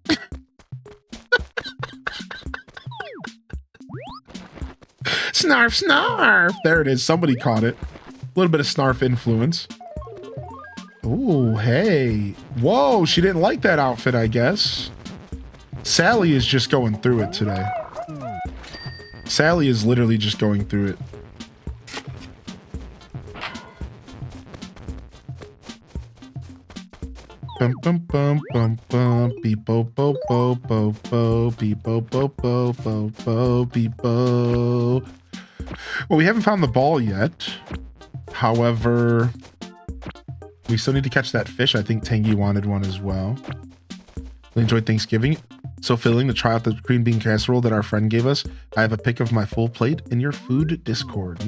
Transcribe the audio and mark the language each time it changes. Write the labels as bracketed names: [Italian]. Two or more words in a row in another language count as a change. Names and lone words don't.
[English] Snarf, snarf. There it is. Somebody caught it. A little bit of snarf influence. Ooh, hey. Whoa, she didn't like that outfit, I guess. Sally is just going through it today. Sally is literally just going through it. Bum bum bum bum bum beep bo bo bo bo bo beep bo bo bo bo bo beep bo. Well, we haven't found the ball yet. However, we still need to catch that fish. I think Tangy wanted one as well. We enjoyed Thanksgiving. So filling to try out the green bean casserole that our friend gave us. I have a pic of my full plate in your food Discord.